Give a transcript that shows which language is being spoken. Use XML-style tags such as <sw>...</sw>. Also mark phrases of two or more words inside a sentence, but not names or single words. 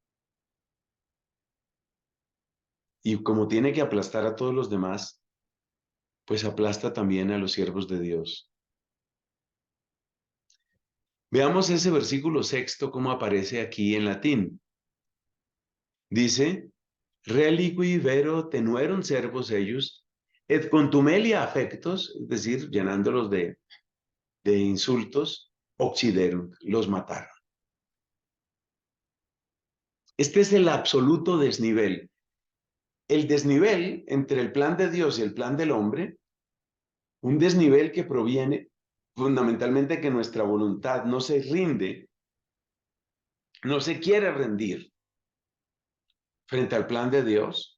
<es>Y como tiene que aplastar a todos los demás, pues aplasta también a los siervos de Dios. Veamos ese versículo sexto, cómo aparece aquí en latín. Dice,</es> <la>reliqui vero tenueron servos ellos, et contumelia afectos,</la> <es>es decir, llenándolos de insultos,</es> <la>oxideron,</la> <es>los mataron. Este es el absoluto desnivel. El desnivel entre el plan de Dios y el plan del hombre, un desnivel que proviene fundamentalmente que nuestra voluntad no se rinde, no se quiere rendir frente al plan de Dios.</es>